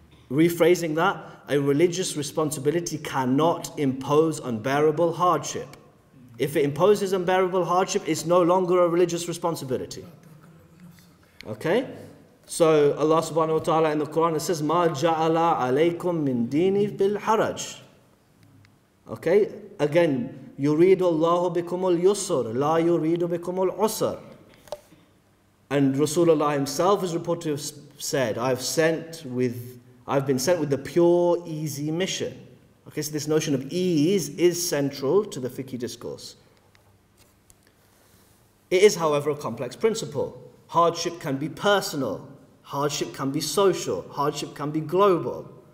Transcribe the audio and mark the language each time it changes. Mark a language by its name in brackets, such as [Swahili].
[English] Rephrasing that, a religious responsibility cannot impose unbearable hardship. If it imposes unbearable hardship, it's no longer a religious responsibility. Okay? So Allah [Arabic] subhanahu wa ta'ala [English] in the Quran, it says, [Arabic] مَا جَعَلَ عَلَيْكُم مِّن دِينِ بِالْحَرَجِ. [English] Okay? Again, [Arabic] يُرِيدُ اللَّهُ بِكُمُ الْيُسْرَ لَا يُرِيدُ بِكُمُ الْعُسْرَ. [English] And Rasulullah himself is reported to have said, I've been sent with the pure, easy mission. Okay, so this notion of ease is central to the fiqh discourse. It is, however, a complex principle. Hardship can be personal, hardship can be social, hardship can be global.